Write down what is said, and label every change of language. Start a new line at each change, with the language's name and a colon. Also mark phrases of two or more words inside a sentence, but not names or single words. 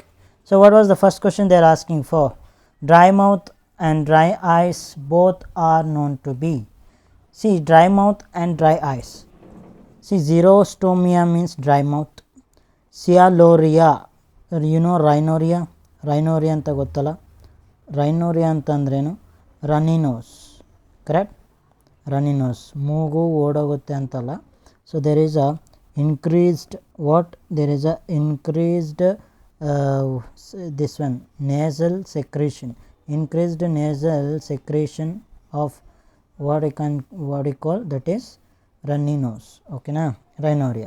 English: So what was the first question they are asking for? Dry mouth and dry eyes both are known to be. See, dry mouth and dry eyes. See, xerostomia means dry mouth. Cyaloria, you know rhinorrhea?
Kannada: Rhinorrhea ಅಂತ ಗೊತ್ತಾಲ? Rhinorrhea ಅಂತಂದ್ರೇನು?
English: runny nose, correct? runny nose,
Kannada: ಮೂಗು ಓಡೋಗುತ್ತೆ ಅಂತಲ್ಲ.
English: so there is a increased there is a increased this one nasal secretion, increased nasal secretion of what you call, that is runny nose. Okay na? Rhinorrhea.